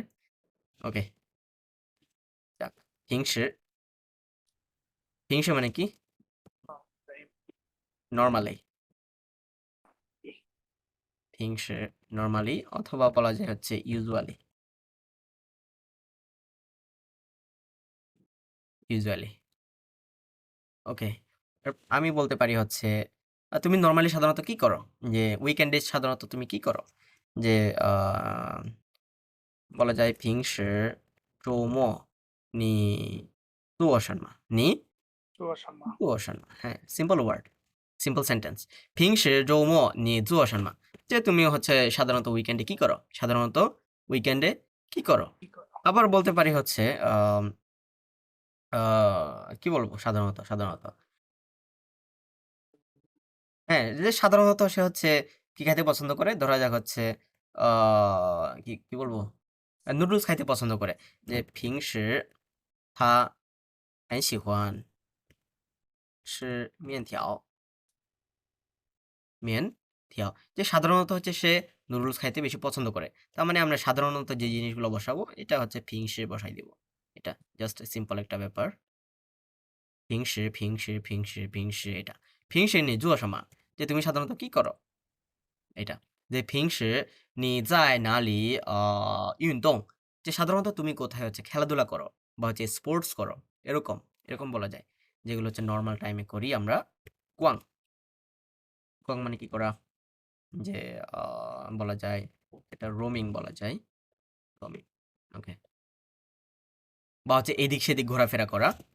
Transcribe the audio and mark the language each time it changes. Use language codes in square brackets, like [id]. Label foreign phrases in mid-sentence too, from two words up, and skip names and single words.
[bn] ওকে, যাক, হিংসে, হিংসে মানে কি নর্মালি, হিংসে নর্মালি, অথবা বলা যায় হচ্ছে ইউজুয়ালি, ইউজুয়ালি। ওকে, আমি বলতে পারি হচ্ছে তুমি নর্মালি সাধারণত কি করো, যে উইকেন্ডে সাধারণত তুমি কি করো, যে বলা যায় [zh] 平时周末你做什么？你做什么？做什么？ [bn] হ্যাঁ, [en] simple word, simple sentence. [zh] 平时周末你做什么? [bn] যে তুমি হচ্ছে সাধারণত উইকেন্ডে কি করো, সাধারণত উইকেন্ডে কি করো? কি করো? আবার বলতে পারি হচ্ছে আম আ কি বলবো সাধারণত? হ্যাঁ, যে সাধারণত সে হচ্ছে কি খাইতে পছন্দ করে? ধরা যাক হচ্ছে আ কি বলবো? নুডলস খাইতে পছন্দ করে। যে [zh] 平时他很喜欢吃面条। [bn] যে সাধারণত হচ্ছে সে নুডলস খাইতে বেশি পছন্দ করে। তার মানে আমরা সাধারণত যে জিনিসগুলো বসাবো এটা হচ্ছে 平时 বসাই দিব। এটা [en] just simple [bn] একটা ব্যাপার। 平时এটা। [zh] 平时你做什么? [bn] যে তুমি সাধারণত কি করো? এটা। যে [zh] 平时你在哪里运动? [bn] যে সাধারণত তুমি কোথায় হচ্ছে খেলাধুলা করো বা হচ্ছে স্পোর্টস করো। এরকম, এরকম বলা যায়। যেগুলো হচ্ছে নরমাল টাইমে করি আমরা। কোয়াং। কোয়াং মানে কি করা? যে আ বলা যায় এটা রোমিং বলা যায়। রোমিং। ওকে। বা হচ্ছে এদিক সেদিক ঘোরাফেরা করা।